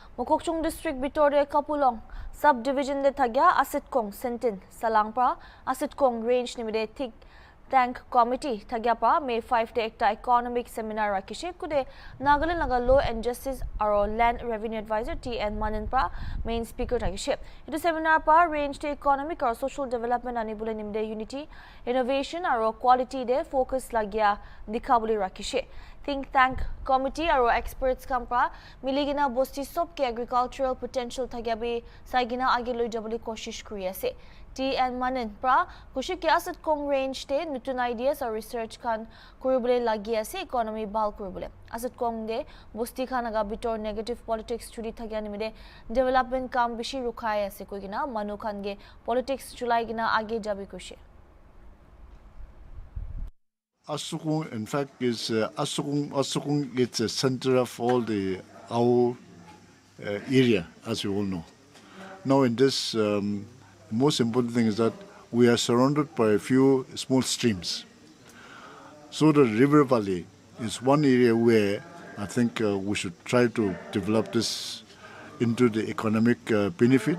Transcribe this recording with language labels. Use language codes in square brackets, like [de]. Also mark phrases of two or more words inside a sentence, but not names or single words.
[nag] Mokokchung District Bitore Kapulong Subdivision de Thagya Asitkong Sentin Salangpra Asitkong Range Nimide Thik Tank Committee Thagyapa May 5 de Ekta [en] Economic Seminar [nag] Rakishe Kude Nagaland Naga [en] Law and Justice [nag] Aro [en] Land Revenue Advisor [nag] T.N. Mannen pra [en] Main Speaker [nag] Rakishe. Itu seminar pa range de [en] economic or social development [nag] anibule nimde [en] unity innovation [nag] aro quality de focus lagya dikhabuli rakishe. Think Tank Committee aro experts kampra miligina bosti sob ke [en] agricultural potential [nag] thagyabi saigina age loi jabali koshish kuri ase. T.N. Mannen pra kushi ke Asitkong range te nutun [en] ideas or research [nag] kan kurubule lagi ase economy bal kurubule. Asitkong de bosti khan aga bitor [en] negative politics [nag] churi thagya nimide development kam bishi rukhai ase koigina manu khan ge politics chulai gina age jabi kushi. Asukung, [en] in fact, is Asukung. It's a center of all the our area, as you all know. Now, in this, most important thing is that we are surrounded by a few small streams. So the river valley is one area where I think we should try to develop this into the economic benefit.